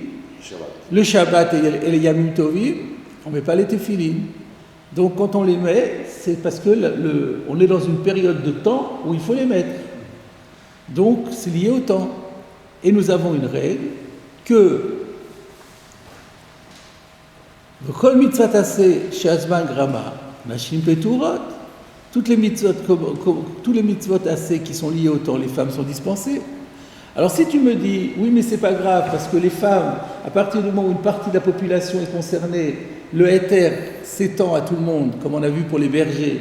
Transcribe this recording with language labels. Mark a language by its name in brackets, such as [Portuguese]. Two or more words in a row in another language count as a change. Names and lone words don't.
[French] Le Shabbat et les [Hebrew] ימים טובים, [French] on ne met pas les tefilines. Donc quand on les met, c'est parce que on est dans une période de temps où il faut les mettre. Donc c'est lié au temps. Et nous avons une règle que [Hebrew] כל מצוות עשה שהזמן גרמא נשים פטורות. [French] Tous les mitzvot assez qui sont liés au temps, les femmes sont dispensées. Alors si tu me dis, oui mais c'est pas grave, parce que les femmes, à partir du moment où une partie de la population est concernée, le héter s'étend à tout le monde, comme on a vu pour les bergers.